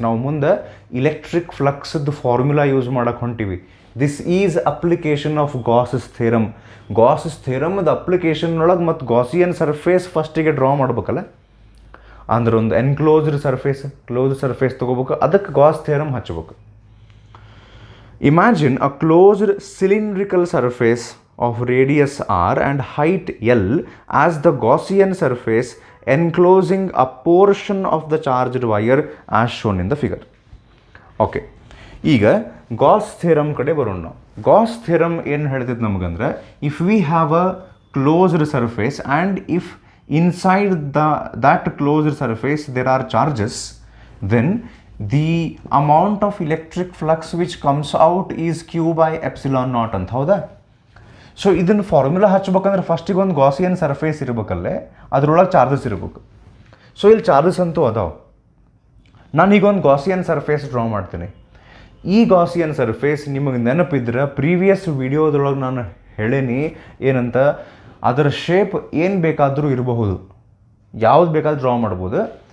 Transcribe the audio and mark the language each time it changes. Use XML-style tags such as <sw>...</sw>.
<kn>ನಾವು ಮುಂದೆ electric ಫ್ಲಕ್ಸ್ದು formula use ಮಾಡಕ್ಕೆ ಹೊಂಟಿವಿ.</kn> <en>This is application of Gauss's theorem.</en> <kn>ಗಾಸಸ್ ಥಿಯರಮ್ದು application ಒಳಗೆ ಮತ್ತು ಗಾಸಿಯನ್ ಸರ್ಫೇಸ್ ಫಸ್ಟಿಗೆ ಡ್ರಾ ಮಾಡ್ಬೇಕಲ್ಲ. ಅಂದ್ರೆ ಒಂದು ಎನ್ಕ್ಲೋಸ್ಡ್ ಸರ್ಫೇಸ್, ಕ್ಲೋಸ್ಡ್ ಸರ್ಫೇಸ್ ತೊಗೋಬೇಕು, ಅದಕ್ಕೆ ಗಾಸ್ ಥಿಯರಮ್ ಹಚ್ಬೇಕು. Imagine a closed cylindrical surface</kn> <en>of radius r and height l as the Gaussian surface enclosing a portion of the charged wire as shown in the figure.</en> <kn>Okay, ಈಗ Gauss theorem ಕಡೆ ಬರೋಣ ನಾವು. Gauss theorem ಏನು ಹೇಳ್ತೈತೆ ನಮಗಂದ್ರೆ,</kn> <en>If we have a closed surface and if inside that closed surface there are charges, then the amount of electric flux which comes out is q by epsilon naught ಅಂತ.</en> <kn>ಹೌದಾ? So ಇದನ್ನು formula ಹಚ್ಬೇಕಂದ್ರೆ ಫಸ್ಟಿಗೆ ಒಂದು Gaussian surface ಇರಬೇಕಲ್ಲೇ, ಅದರೊಳಗೆ charges ಇರಬೇಕು. So ಇಲ್ಲಿ charges ಅಂತೂ ಅದಾವೆ. ನಾನೀಗ ಒಂದು ಗಾಸಿಯನ್ ಸರ್ಫೇಸ್ ಡ್ರಾ ಮಾಡ್ತೀನಿ. ಈ ಗಾಸಿಯನ್ ಸರ್ಫೇಸ್ ನಿಮಗೆ ನೆನಪಿದ್ರೆ ಪ್ರೀವಿಯಸ್ ವಿಡಿಯೋದೊಳಗೆ ನಾನು ಹೇಳೇನಿ ಏನಂತ, ಅದರ ಶೇಪ್ ಏನು ಬೇಕಾದರೂ ಇರಬಹುದು, ಯಾವ್ದು ಬೇಕಾದ್ರೂ ಡ್ರಾ ಮಾಡ್ಬೋದು.</kn>